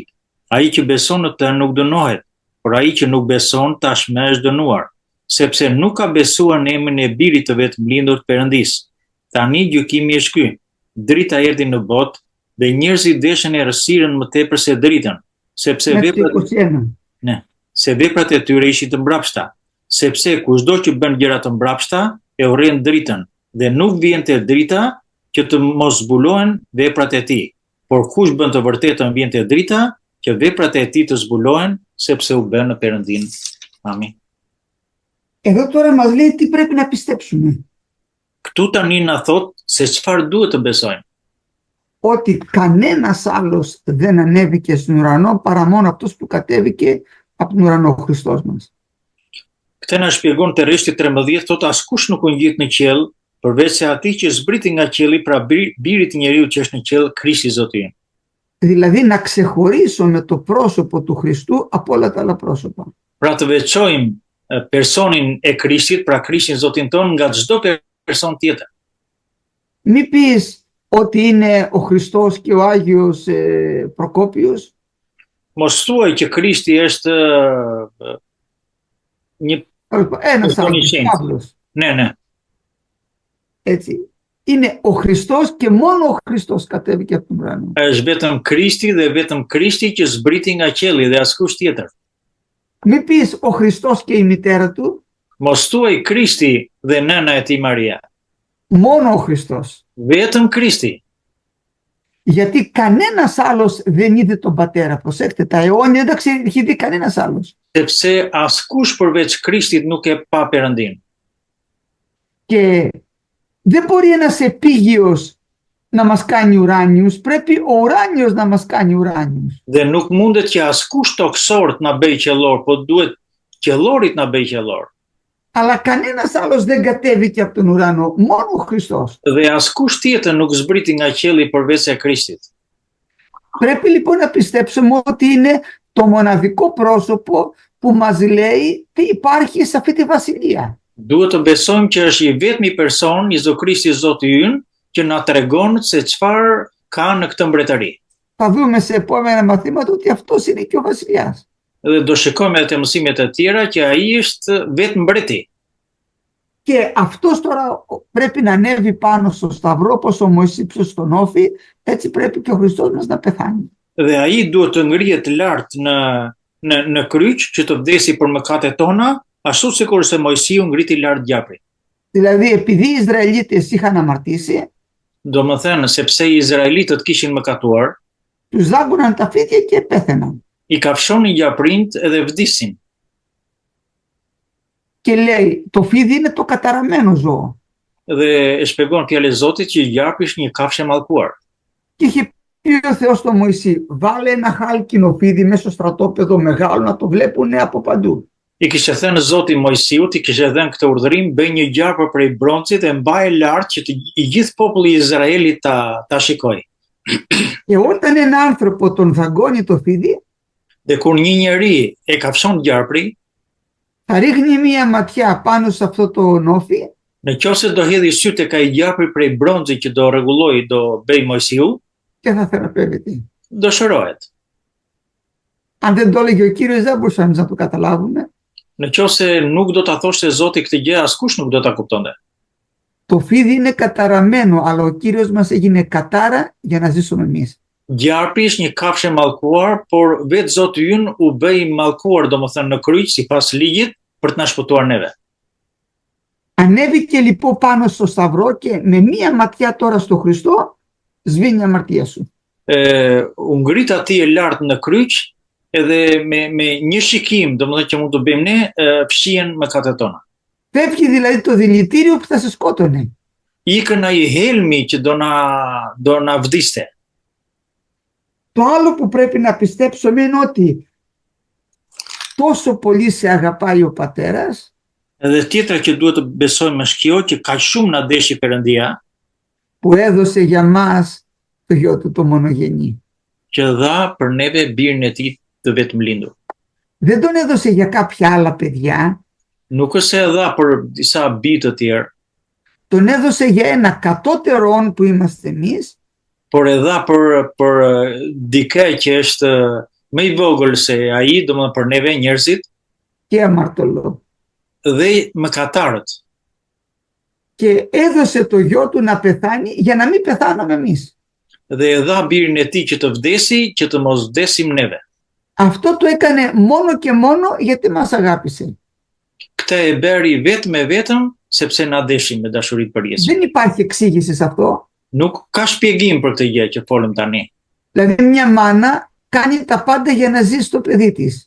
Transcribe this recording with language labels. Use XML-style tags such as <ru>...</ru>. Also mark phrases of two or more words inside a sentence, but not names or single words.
<sq>Ai që beson në të nuk dënohet, por ai që nuk beson tashmë është dënuar, sepse nuk ka besuar në emrin e birit të vetëm lindur të Perëndisë. Tani gjykimi është ky: drita erdhi në botë dhe njerëzit deshin errësirën më tepër se dritën, sepse</sq> <el>με το 21.</el> <sq>se veprat e tyre ishin të mbrapshta, sepse kushdo që bën gjëra të mbrapshta e urren dritën, dhe nuk vjen te drita që të mos zbulohen veprat e tij. Por kush bën të vërtetën vjen te drita që veprat e tij të zbulohen, sepse u bën në Perëndin. Amin.</sq> <el>Εδώ τώρα μας λέει τι πρέπει να πιστέψουμε.</el> <sq>Këtu tani na thot se çfarë duhet të besojmë.</sq> <el>Ότι κανένας άλλος δεν ανέβηκε στον ουρανό παρά μόνο αυτός που κατέβηκε από τον ουρανό, ο Χριστός μας.</el> <sq>Këtë na shpjegon te rreshti 13, thot askush nuk u ngjit në qiell, përveç se atij që zbriti nga qielli, pra birit i njeriu që është në qiell, Krishti Zoti ynë.</sq> <el>Δηλαδή να ξεχωρίσουμε το πρόσωπο του Χριστού από όλα τα άλλα πρόσωπα.</el> <sq>Pra të veçojmë personin e Krishtit, pra Krishtin Zotin ton, nga çdo person tjetër.</sq> <el>Μην πεις ότι είναι ο Χριστός και ο Άγιος Προκόπιος.</el> <sq>Mos thuaj që Krishti është një</sq> <el>Ένας Άγιος,</el> <sq>Shenjtë.</sq> <el>Παύλος.</el> <sq>ne.</sq> <el>Έτσι. Είναι ο Χριστός και μόνο ο Χριστός κατέβηκε από τον ουρανό.</el> <sq>Është vetëm Krishti dhe vetëm Krishti që zbriti nga qielli dhe askush tjetër.</sq> <el>Μην πεις ο Χριστός και η μητέρα του.</el> <sq>Mos thuaj Krishti dhe nëna e tij Maria.</sq> <el>Μόνο ο Χριστός.</el> <sq>Vetëm Krishti.</sq> <el>Γιατί κανένας άλλος δεν είδε τον πατέρα. Προσέξτε, τα αιώνια δεν τα έχει δει κανένας άλλος.</el> <sq>Sepse askush përveç Krishtit nuk e pa Perëndin.</sq> <el>Και δεν μπορεί ένας επίγειος να μας κάνει ουράνιους, πρέπει ο ουράνιος να μας κάνει ουράνιους.</el> <sq>Dhe nuk mundet që askush tokësor të na bëj qellor, po duhet qellorit na bëj qellor.</sq> <el>Αλλά κανένας άλλος δεν κατέβηκε από τον ουρανό, μόνο ο Χριστός.</el> <sq>Dhe askush tjetër nuk zbriti nga qielli përveç se Krishtit.</sq> <el>Πρέπει λοιπόν να πιστέψουμε ότι είναι το μοναδικό πρόσωπο που μας λέει τι υπάρχει σε αυτή τη βασιλεία.</el> <sq>Duhet të besojmë që është i vetmi person, Jezu Krishti Zoti ynë, që na tregon se çfarë ka në këtë mbretëri.</sq> <el>Θα δούμε σε επόμενα μαθήματα ότι αυτός είναι και ο βασιλιάς.</el> <sq>Dhe do shikojmë edhe te mësimet e tjera që ai është vetë mbreti.</sq> <el>Και αυτός τώρα πρέπει να ανέβει πάνω στο σταυρό, όπως ο Μωυσής ψωσε στον όφη, έτσι πρέπει και ο Χριστός μας να πεθάνει.</el> <sq>Dhe ai duhet të ngrihet lart në kryq që të vdesi për mëkatet tona, ashtu sikur se Mojsiu ngriti lart gjapri.</sq> <el>Δηλαδή επειδή οι Ισραηλίτες είχαν αμαρτήσει,</el> <sq>Domethënë, sepse i izraelitët kishin mëkatuar,</sq> <el>τους δάγκωναν τα φίδια και πέθαιναν.</el> <sq>i kafshonin gjaprind edhe vdisin.</sq> <el>Και λέει, το φίδι είναι το καταραμένο ζώο.</el> <sq>Dhe e shpjegon fjalë e Zotit që gjapi është një kafshë mallkuar.</sq> <el>Και είχε πει ο Θεός στον Μωυσή, βάλε ένα χάλκινο φίδι μέσα στο στρατόπεδο μεγάλο να το βλέπουν από παντού.</el> <sq>I kishte thënë Zoti Mojsiut, i kishte dhënë këtë urdhërim, bëj një gjarpër prej broncit dhe mbaje lart që i gjithë populli i Izraelit ta shikojë.</sq> <el>Και όταν ένα άνθρωπο τον δαγκώνει το φίδι,</el> <sq>Dhe kur një njeri e kafshon gjarpri,</sq> <el>θα ρίχνει μία ματιά πάνω σε αυτό το νόφι</el> <sq>nëse do hedhë sytë tek ai gjarpri prej bronzit që do rregulloi, do bëj Mojsiu,</sq> <el>και θα θεραπεύεται.</el> <sq>do shërohet.</sq> <el>Αν δεν το έλεγε ο Κύριος, δεν μπορούσαμε να το καταλάβουμε.</el> <sq>Nëse nuk do ta thoshte Zoti këtë gjë, askush nuk do ta kuptonte.</sq> <el>Το φίδι είναι καταραμένο, αλλά ο Κύριος μας έγινε κατάρα για να ζήσουμε εμείς.</el> <sq>Gjarpi është një kafshë mallkuar, por vetë Zoti ynë u bëi mallkuar, domethënë në kryq sipas ligjit për të na shpëtuar neve.</sq> <el>Ανέβηκε λοιπόν πάνω στο σταυρό και με μία ματιά τώρα στο Χριστό σβήνει η αμαρτία σου.</el> <sq>U ngrit atij lart në kryq edhe me një shikim, domethënë që mund të bëjmë ne, fshihen mëkatet tona.</sq> <el>Φεύγει δηλαδή το δηλητήριο που θα σε σκότωνε.</el> <sq>Ikën ai helmi që do na vdiste.</sq> <el>Το άλλο που πρέπει να πιστέψουμε είναι ότι τόσο πολύ σε αγαπάει ο Πατέρας,</el> <sq>Edhe tjetra që duhet të besojmë është kjo, që kaq shumë na deshi Perëndia,</sq> <el>που έδωσε για μας το γιο του το μονογενή.</el> <sq>që dha për neve birin e tij të vetëm lindur.</sq> <el>Δεν τον έδωσε για κάποια άλλα παιδιά,</el> <sq>Nuk është se e dha për disa bij të tjerë,</sq> <el>τον έδωσε για ένα κατώτερον που είμαστε εμείς,</el> <sq>por e dha për dikë që është më i vogël se ai, domethënë për neve njerëzit</sq> <el>και αμαρτωλό.</el> <sq>dhe mëkatarët.</sq> <el>Και έδωσε το γιο του να πεθάνει για να μην πεθάνουμε εμείς.</el> <sq>dhe e dha birin e tij që të vdesi, që të mos vdesim neve.</sq> <el>Αυτό το έκανε μόνο και μόνο γιατί μας αγάπησε.</el> <sq>Këtë e bëri vetëm e vetëm sepse na deshin me dashuri të përjetshme.</sq> <el>Δεν υπάρχει εξήγηση σε αυτό.</el> <sq>Nuk ka shpjegim për këtë gjë që folëm tani.</sq> <el>Δηλαδή μια μάνα κάνει τα πάντα για να ζήσει το παιδί της.</el>